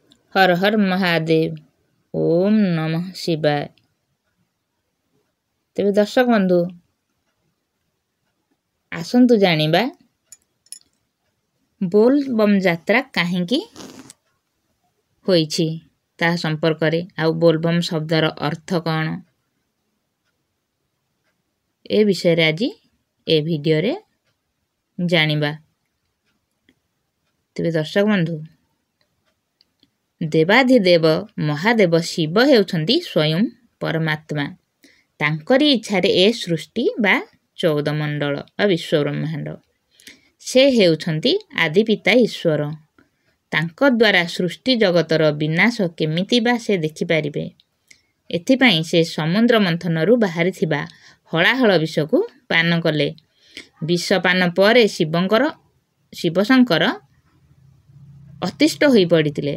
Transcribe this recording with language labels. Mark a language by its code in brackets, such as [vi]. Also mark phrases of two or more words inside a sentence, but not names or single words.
[sa] हर हर महादेव। ओम नमः शिवाय। [or] ତେବେ ଦର୍ଶକ ବନ୍ଧୁ ଆସନ୍ତୁ ଜାଣିବା ବୋଲ ବମ ଯାତ୍ରା କାହିଁକି ହୋଇଛି ତା ସମ୍ପର୍କ ରେ ଆ ବୋଲବମ ଶବ୍ଦର ଅର୍ଥ କ'ଣ ଏ ବିଷୟ ରେ ଆଜି ଏ ଭିଡିଓ ରେ ଜାଣିବା। ତେବେ ଦର୍ଶକ ବନ୍ଧୁ ଦେବାଧିଦେବ ମହାଦେବ ଶିବ ହେଉଛନ୍ତି ସ୍ୱୟଂ ପରମାତ୍ମା। ତାଙ୍କରି ଇଚ୍ଛାରେ ଏ ସୃଷ୍ଟି ବା 14 ମଣ୍ଡଳ ବା ବିଶ୍ୱ ବ୍ରହ୍ମାଣ୍ଡ ସେ ହେଉଛନ୍ତି ଆଦି ପିତା ଈଶ୍ୱର। ତାଙ୍କ ଦ୍ୱାରା ସୃଷ୍ଟି ଜଗତର ବିନାଶ କେମିତି ବା ସେ ଦେଖି ପାରିବେ। ଏଥିପାଇଁ ସେ ସମୁଦ୍ର ମନ୍ଥନରୁ ବାହାରି ଥିବା ହଳାହଳ ବିଷକୁ ପାନ କଲେ। ବିଷ ପାନ ପରେ ଶିବଶଙ୍କର ଅତିଷ୍ଠ ହୋଇ ପଡ଼ିଥିଲେ।